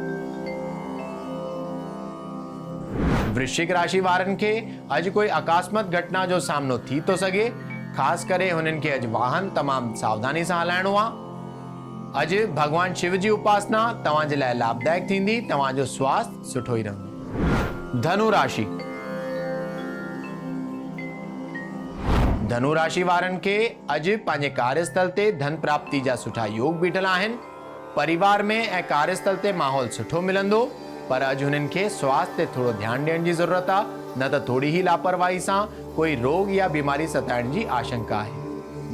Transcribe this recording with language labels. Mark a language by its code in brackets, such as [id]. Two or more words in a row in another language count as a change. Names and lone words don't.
[sd] वृश्चिक राशि वारनि खे अॼु कोई अकस्मात घटना जो सामनो थी तो सघे। ख़ासि करे हुननि खे अॼु वाहन तमामु सावधानी सां हलाइणो आहे। अॼु भगवान शिव जी उपासना तव्हांजे लाइ लाभदायक थींदी। तव्हांजो स्वास्थ्य सुठो ई रहंदो। धनु राशि। धनु राशि वारनि खे अॼु पंहिंजे कार्यस्थल ते धन प्राप्ति जा सुठा योग बीठल आहिनि। परिवार में ऐं कार्यस्थल ते माहौल सुठो मिलंदो, पर अॼु हुननि खे स्वास्थ्य ते थोरो ध्यानु ॾियण जी ज़रूरत आहे, न त थोरी ही लापरवाही सां कोई रोग या बीमारी सताइण जी आशंका आहे।